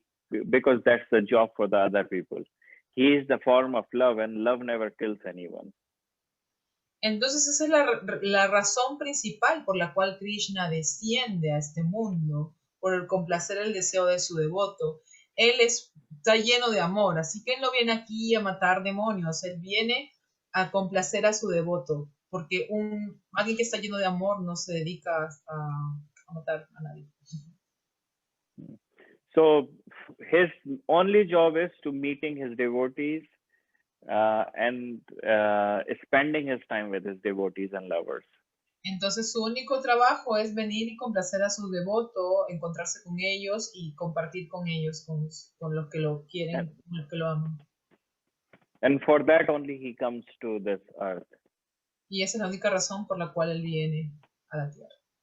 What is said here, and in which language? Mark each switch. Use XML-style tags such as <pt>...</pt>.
<en>Because that's the job for the other people. He is the form of love, and love never kills anyone.</en> <es>Entonces esa es la razón principal por la cual Krishna desciende a este mundo, por el complacer el deseo de su devoto. Él está lleno de amor, así que Él no viene aquí a matar demonios, Él viene a complacer a su devoto, porque alguien que está lleno de amor no se dedica a matar a nadie.</es> <en>So his only job is to meeting his devotees and spending his time with his devotees and lovers.</en> <es>Entonces su único trabajo es venir y complacer a su devoto, encontrarse con ellos y compartir con ellos, con los que lo quieren, con los que lo aman.</es> <en>And for that only he comes to this earth.</en> <es>Y esa es la única razón por la cual él viene a la tierra.</es>